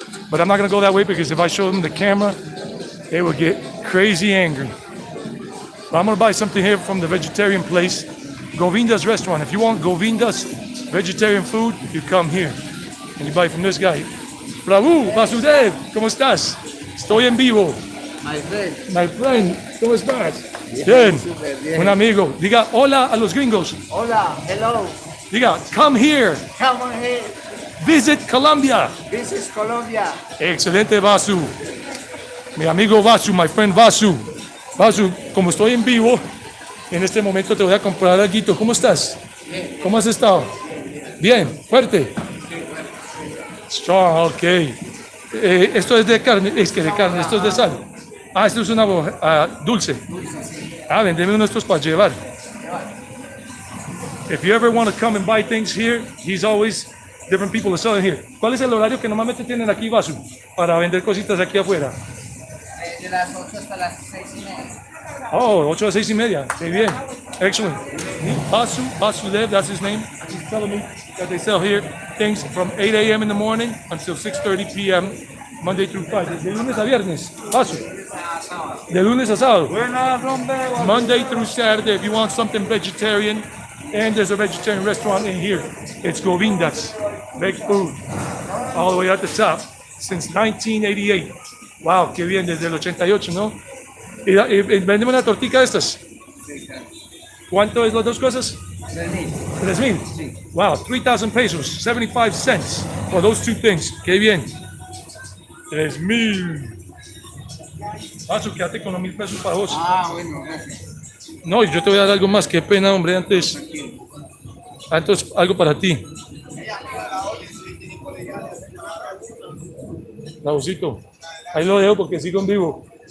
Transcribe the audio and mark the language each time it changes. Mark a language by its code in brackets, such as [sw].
[en] But I'm not going to go that way, because if I show them the camera, they will get crazy angry. But I'm going to buy something here from the vegetarian place, Govinda's restaurant. If you want Govinda's vegetarian food, you come here. And you buy from this guy. [es] Prabhu, Vasudev, ¿cómo estás? Estoy en vivo. [en] My friend, [es] ¿cómo estás? Bien, un amigo. Diga hola a los gringos. Hola, hello. Diga, [en] come here. Come on here. Visit Colombia. This is Colombia. [es] Excelente, Vasu. Mi amigo Vasu, [en] my friend [es] Vasu. Vasu, como estoy en vivo, en este momento te voy a comprar algo. ¿Cómo estás? ¿Cómo has estado? Bien, fuerte. [en] Strong, ok. [es] Esto es de carne, es que de carne, esto es de sal. Ah, esto es una dulce. Ah, vendeme uno de estos para llevar. [en] If you ever want to come and buy things here, he's always different people are selling here. [es] ¿Cuál es el horario que normalmente tienen aquí, Vasu, para vender cositas aquí afuera? De las 8 hasta las 6:30. [en] Oh, [es] 8 a 6:30. Qué bien. [en] Excellent. Basudev, that's his name. He's telling me that they sell here things from 8 a.m. in the morning until 6:30 p.m. Monday through Friday. [es] De lunes a viernes. Basu. De lunes a sábado. [en] Monday through Saturday if you want something vegetarian. And there's a vegetarian restaurant in here. It's Govinda's. Big food. All the way at the top. Since 1988. Wow, [es] qué bien, desde el 88, ¿no? Y vendeme una tortica de estas. ¿Cuánto es las dos cosas? 3,000. [en] Wow, 3,000 pesos, 75 cents for those two things. [es] Qué bien. 3,000. Paso, quédate con los 1,000 pesos para vos. Ah, bueno, gracias. No, yo te voy a dar algo más. Qué pena, hombre, antes algo para ti. Raúlcito, ahí lo dejo porque sigo en vivo.